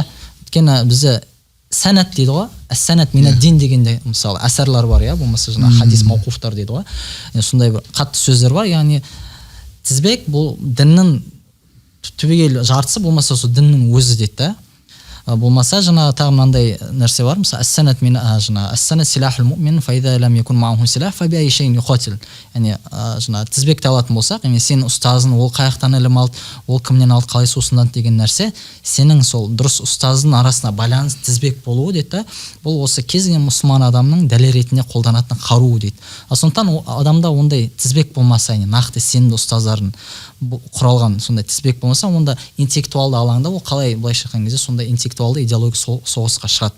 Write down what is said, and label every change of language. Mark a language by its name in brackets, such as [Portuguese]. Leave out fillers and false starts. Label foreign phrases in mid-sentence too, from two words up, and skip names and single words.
[Kazakh] Өйткені бізде сәнат дейді ғой. [Arabic] السند من الدين [Kazakh] дегенде мысалы әсәрлер бар, иә, болмаса жаңа хадис мауқуфтар дейді ғой. Сондай бір қатты сөздер бар, яғни тізбек бұл діннің түбегейлі жартысы, болмаса сол діннің өзі дейді да. Болмаса жаңа тағы мынандай нәрсе бар, мысалы [Arabic] السند من [Kazakh] жаңа [Arabic] السند سلاح المؤمن فإذا لم يكن معه سلاح فبأي شيء يقاتل. [Kazakh] Яғни жаңа тізбекті алатын болсақ, яғни сенің ұстазың ол қаяқтан ілім алды, ол кімнен алды, қалай сусындады деген нәрсе сенің сол дұрыс ұстаздың арасына байланыс тізбек болуы дейді да. Бұл осы кез келген мұсылман адамның дәлел ретінде қолданатын қаруы дейді. Сондықтан адамда ондай тізбек болмаса, яғни нақты сенімді ұстаздардың құралған сондай тізбек болмаса, онда интеллектуалды алаңда ол қалай былайша айтқан кезде сондай интеллектуалды идеология соғысқа шығады.